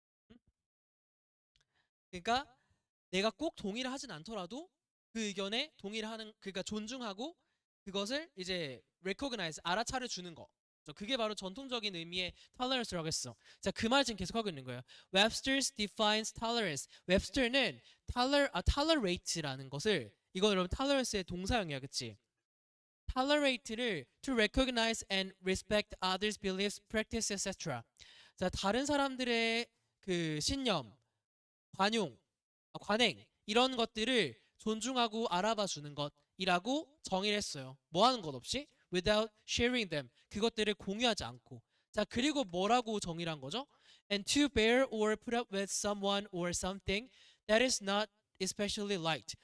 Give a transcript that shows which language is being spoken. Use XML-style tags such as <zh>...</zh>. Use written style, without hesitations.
<ko>응? 그러니까 내가 꼭 동의를 하진 않더라도 그 의견에 동의를 하는 그러니까 존중하고 그것을 이제 recognize 알아차려 주는 거. 그게 바로 전통적인 의미의 tolerance라고 했어. 자, 그 말 지금 계속 하고 있는 거예요.</ko> <en>Webster's defines tolerance.</en> <ko>웹스터는 tolerate라는 것을 이거 여러분 tolerance의 동사형이야, 그치?</ko> <en>tolerate를 to recognize and respect others' beliefs, practice, etc.</en> <ko>자, 다른 사람들의 그 신념, 관행 이런 것들을 존중하고 알아봐 주는 것이라고 정의를 했어요. 뭐 하는 것 없이</ko> <en>without sharing them.</en> <ko>그것들을 공유하지 않고. 자, 그리고 뭐라고 정의를 한 거죠?</ko> <en>And to bear or put up with someone or something that is not especially liked.</en>